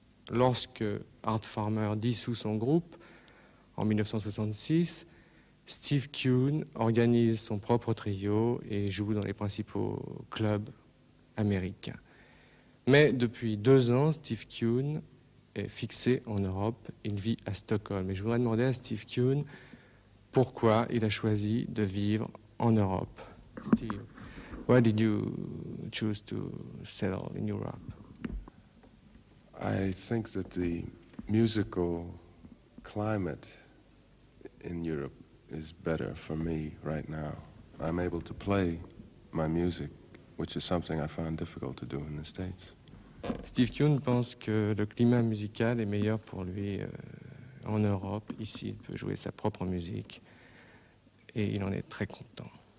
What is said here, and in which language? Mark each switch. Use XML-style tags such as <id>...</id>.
<fr>Lorsque Art Farmer dissout son groupe, en 1966, Steve Kuhn organise son propre trio et joue dans les principaux clubs américains. Mais depuis 2 ans, Steve Kuhn est fixé en Europe. Il vit à Stockholm. Et je voudrais demander à Steve Kuhn pourquoi il a choisi de vivre en Europe.</fr> <en>Steve, why did you choose to settle in Europe? I think that the musical climate in Europe is better for me right now. I'm able to play my music, which is something I found difficult to do in the States.</en> <fr>Steve Kuhn pense que le climat musical est meilleur pour lui en Europe. Ici, il peut jouer sa propre musique et il en est très content.</fr>